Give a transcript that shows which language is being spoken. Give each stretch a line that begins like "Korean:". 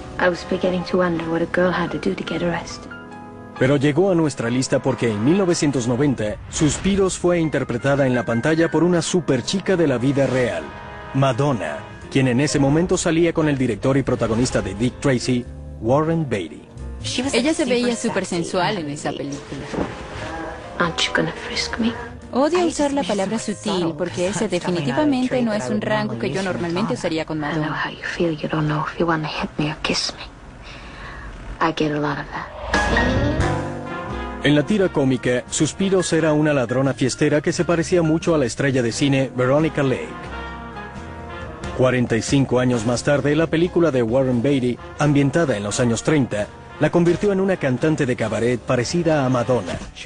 English: I was beginning to wonder what a girl had to do to get arrested.
Spanish: Pero llegó a nuestra lista porque en 1990, Suspiros fue interpretada en la pantalla por una superchica de la vida real, Madonna, quien en ese momento salía con el director y protagonista de Dick Tracy, Warren Beatty. Ella se veía súper sensual en esa película.
English: Aren't you gonna frisk me?
Spanish: Odio usar la palabra sutil porque ese definitivamente no es un rango que yo normalmente usaría con Madonna.
English: I know how you feel. You don't know if you want to hit me or kiss me. I get a lot of that.
Spanish: En la tira cómica, Suspiros era una ladrona fiestera que se parecía mucho a la estrella de cine Veronica Lake. 45 años más tarde, la película de Warren Beatty, ambientada en los años 30, la convirtió en una cantante de cabaret parecida a Madonna.